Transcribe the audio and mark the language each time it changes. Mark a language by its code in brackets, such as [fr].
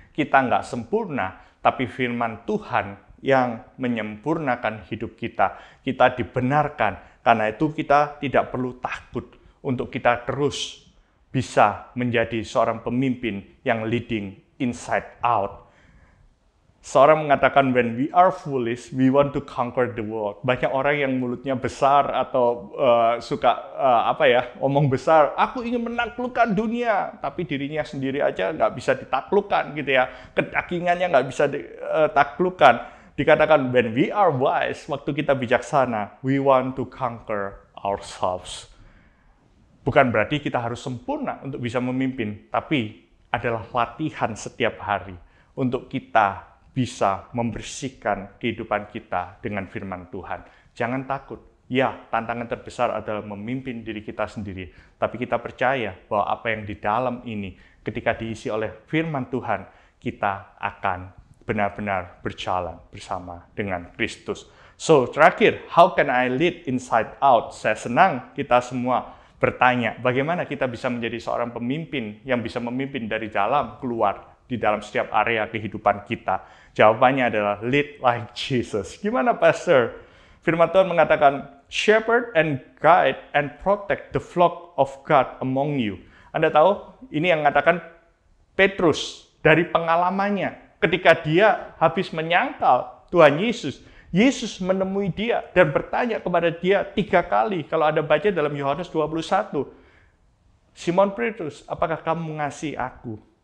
[id] Kita nggak sempurna, tapi firman Tuhan yang menyempurnakan hidup kita. Kita dibenarkan, karena itu kita tidak perlu takut untuk kita terus bisa menjadi seorang pemimpin yang [en] leading inside out. [id] Seorang mengatakan, [en] when we are foolish, we want to conquer the world. [id] Banyak orang yang mulutnya besar atau suka omong besar. Aku ingin menaklukkan dunia, tapi dirinya sendiri aja nggak bisa ditaklukkan gitu ya. Kedagingannya nggak bisa ditaklukkan. Dikatakan, [en] when we are wise, [id] waktu kita bijaksana, [en] we want to conquer ourselves. [id] Bukan berarti kita harus sempurna untuk bisa memimpin, tapi adalah latihan setiap hari untuk kita bisa membersihkan kehidupan kita dengan firman Tuhan. Jangan takut. Ya, tantangan terbesar adalah memimpin diri kita sendiri. Tapi kita percaya bahwa apa yang di dalam ini, ketika diisi oleh firman Tuhan, kita akan benar-benar berjalan bersama dengan Kristus. [en] So, [id] terakhir, [en] how can I lead inside out? [id] Saya senang kita semua bertanya, bagaimana kita bisa menjadi seorang pemimpin yang bisa memimpin dari dalam keluar, di dalam setiap area kehidupan kita. Jawabannya adalah [en] lead like Jesus. [id] Gimana, Pastor? Firman Tuhan mengatakan, [en] shepherd and guide and protect the flock of God among you. [id] Anda tahu, ini yang mengatakan Petrus dari pengalamannya. Ketika dia habis menyangkal Tuhan Yesus, Yesus menemui dia dan bertanya kepada dia 3 kali. Kalau Anda baca dalam Yohanes 21, Simon Petrus, apakah kamu mengasihi aku?